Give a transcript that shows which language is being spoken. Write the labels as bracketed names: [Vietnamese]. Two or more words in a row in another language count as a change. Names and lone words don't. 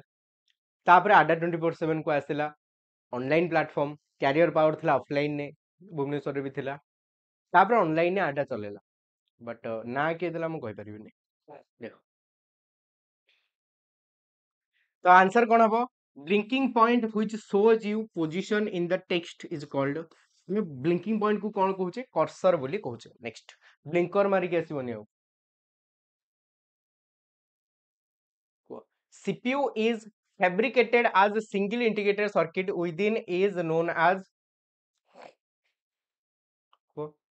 [Odia] ତାପରେ ଆଡା 24/7 କୁ ଆସିଲା, [English] online platform. [Odia] କ୍ୟାରିୟର ପାୱାର ଥିଲା ଅଫଲାଇନରେ, ଭୁବନେଶ୍ୱରରେ ବି ଥିଲା। ତାପରେ ଅନଲାଇନରେ ଆଡା ଚଲେଇଲା, ବଟ୍ ନା କିଏ ଦେଲା ମୁଁ କହିପାରିବିନି। ଦେଖ, ତ ଆନ୍ସର କଣ ହବ? [English] blinking point which shows you position in the text is called, [Odia] ଆମେ [English] blinking point [Odia] କୁ କଣ କହୁଛେ? କର୍ସର ବୋଲି କହୁଛେ। ନେକ୍ସଟ, ବ୍ଲିଙ୍କର ମାରିକି ଆସିବନି ଆଉ। କୁହ। [English] CPU is fabricated as a single integrated circuit within is known as, [Odia] କୁହ।